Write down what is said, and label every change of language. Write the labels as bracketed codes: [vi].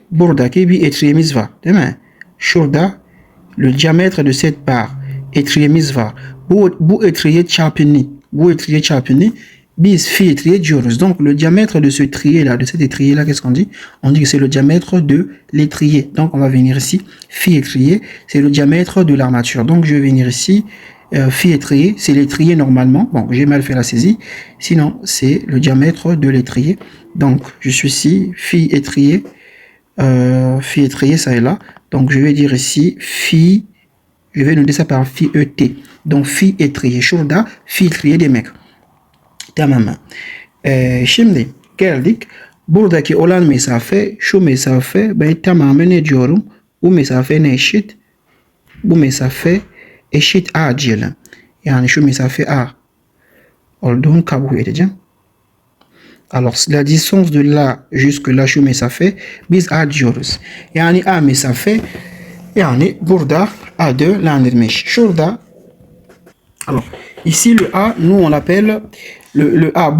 [tr] Buradaki bir étriyemiz var, değil mi? [fr] Şurada le diamètre de cette barre [tr] étriyemiz var. Bu étrier çapını, biz fi étrier diyoruz. [fr] Donc le diamètre de ce trier là, de cet étrier là, qu'est-ce qu'on dit? On dit que c'est le diamètre de l'étrier. Donc on va venir ici, fi étrier, c'est le diamètre de l'armature. Donc je vais venir ici. Fi étrier, c'est l'étrier normalement. Bon, j'ai mal fait la saisie. Sinon, c'est le diamètre de l'étrier. Donc, je suis ici, fi étrier. Fi étrier, ça est là. Donc, je vais dire ici, fi. Je vais noter ça par fi ET. [tr] Donc, fi étrier. Şurada fi étrier demek. Tamam. Şimdi geldik. Buradaki olan mesafe, şu mesafe, ben tamamen ne diyorum? Bu mesafe ne eşit? Bu mesafe eşit A diyelim. Yani şu mesafe A olduğunu kabul edeceğim. [fr] Alors la distance de là jusque là [tr] şu mesafe biz A diyoruz. Yani A mesafe yani burada A değerlendirmiş. [fr] Şurada alors ici le A nous on l'appelle le A.